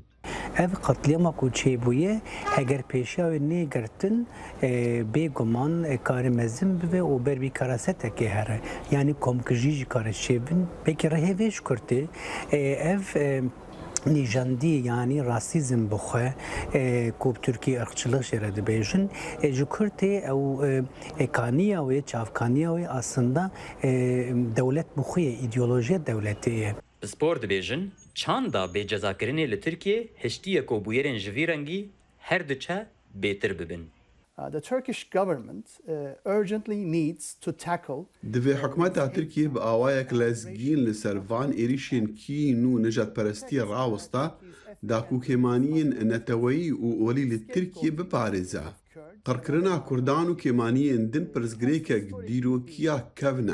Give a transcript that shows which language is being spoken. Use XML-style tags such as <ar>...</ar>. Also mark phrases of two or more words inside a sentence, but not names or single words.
<ku>ev qetlîyama ku çêbûye heger pêşiya wê nêgirtin bêguman karê mezin bibe û ber vî karasetekê here yanî komkijî jî kare çêbin pêkî rihê vê ji Kurtê ev nîjandî yanî rasîzm bixwe ku Tirkiye irqçilik jê re dibêjin ji Kurtê ew kaniya wê çavkaniya wê aslında dewlet bixuye îdeolojiya dewletê ye. Bi spor dibêjin çanda bêcezakirinê li Tirkiye hiştiye ku bûyerên ji vî rengî her diçe bêtir bibin.</ku> <en>The Turkish government urgently needs to tackle</en> <ku>Divê hikûmeta Tirkiye bi awayek lezgîn li ser van êrişên kîn û nijadperestiyê rawista dakûkêmaniyên neteweyî û olî li Tirkiye biparêze. Qirkirina Kurdan û kêmaniyên din pirsgirêkek dîrokiya kevne.</ku>